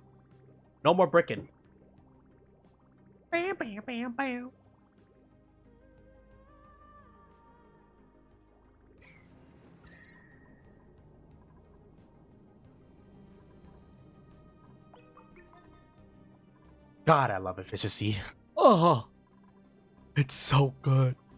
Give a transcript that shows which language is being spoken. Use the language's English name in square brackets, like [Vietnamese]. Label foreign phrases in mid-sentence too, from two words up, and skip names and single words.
[English] No more bricking. Bam, bam, bam, bam. God, I love efficiency. Oh, it's so good.